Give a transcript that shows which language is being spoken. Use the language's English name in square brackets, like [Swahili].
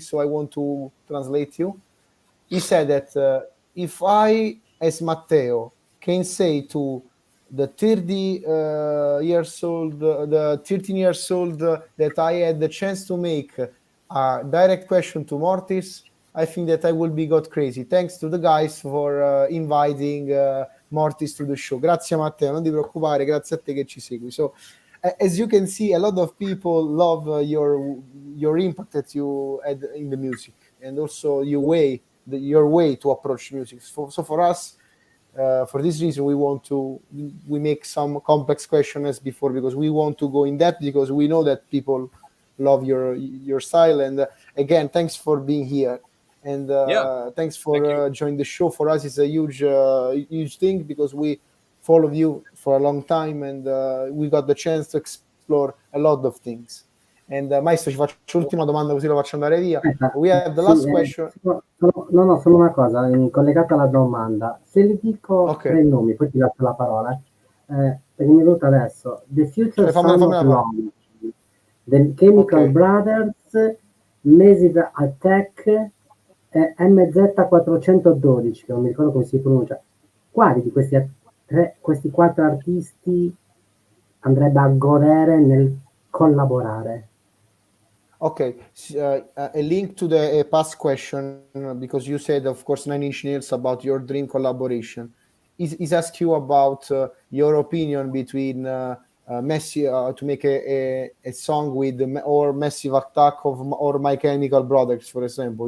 [English] So I want to translate you. He said that if I, as Matteo, can say to the 13 years old that I had the chance to make a direct question to Mortiis, I think that I will be got crazy. Thanks to the guys for inviting Mortiis to the show. [Italian] Grazie Matteo, non ti preoccupare, grazie a te che ci segui. [English] So as you can see, a lot of people love your impact that you had in the music, and also your way to approach music. So for us, for this reason, we make some complex questions as before, because we want to go in depth, because we know that people love your style. And again, thanks for being here, and thanks for joining the show. For us, it's a huge thing, because we followed you for a long time, and we got the chance to explore a lot of things. [Italian] And Maestro, ci faccio l'ultima domanda così lo faccio andare via. [English] We have the last question. [Italian] No, solo una cosa, collegata alla domanda. Se le dico tre nomi, poi ti lascio la parola. Perché mi è venuto adesso. The Future Son of Long, The Chemical Brothers, Massive Attack e MZ412, che non mi ricordo come si pronuncia. Quali di questi quattro artisti andrebbe a godere nel collaborare? [English] Okay, a link to the past question, because you said, of course, 9 Inch Nails about your dream collaboration. Is ask you about your opinion between to make a song with or Massive Attack or My Chemical Brothers, for example.